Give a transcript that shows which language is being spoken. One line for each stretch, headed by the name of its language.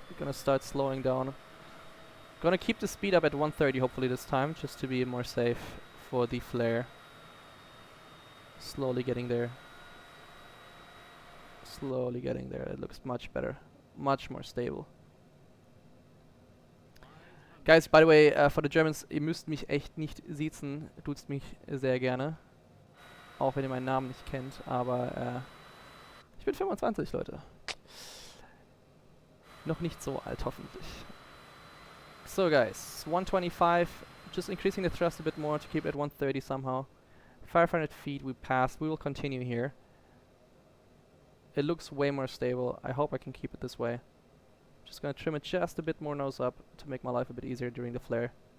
English: I'm gonna start slowing down. Gonna keep the speed up at 130 hopefully this time, just to be more safe for the flare. Slowly getting there. Slowly getting there. It looks much better, much more stable. Guys, by the way, for the Germans,
German: ihr müsst mich echt nicht siezen, duzt mich sehr gerne. Auch wenn ihr meinen Namen nicht kennt, aber ich bin 25, Leute. Noch nicht so alt, hoffentlich.
English: So guys, 125, just increasing the thrust a bit more to keep it at 130 somehow. 500 feet we passed, we will continue here. It looks way more stable, I hope I can keep it this way. Just gonna trim it just a bit more nose up to make my life a bit easier during the flare.